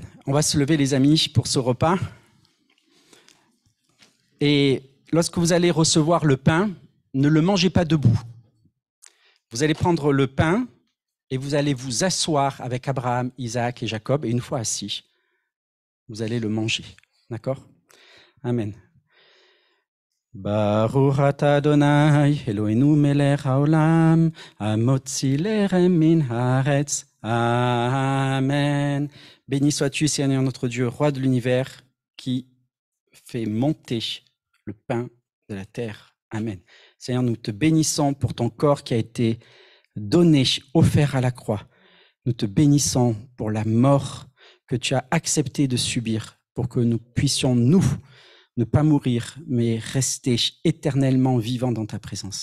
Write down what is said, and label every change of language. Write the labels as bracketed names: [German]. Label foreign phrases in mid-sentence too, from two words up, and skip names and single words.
[French] On va se lever, les amis, pour ce repas. Et lorsque vous allez recevoir le pain, ne le mangez pas debout. Vous allez prendre le pain et vous allez vous asseoir avec Abraham, Isaac et Jacob. Et une fois assis, vous allez le manger. D'accord? Amen. [Hebrew] ברוך אתה אדני, אלהינו מלך העולם, המוציא לחם מן הארץ. Amen. [French] Béni sois-tu, Seigneur notre Dieu, roi de l'univers, qui fait monter le pain de la terre. Amen. Seigneur, nous te bénissons pour ton corps qui a été donné, offert à la croix. Nous te bénissons pour la mort que tu as accepté de subir, pour que nous puissions, nous, ne pas mourir, mais rester éternellement vivants dans ta présence.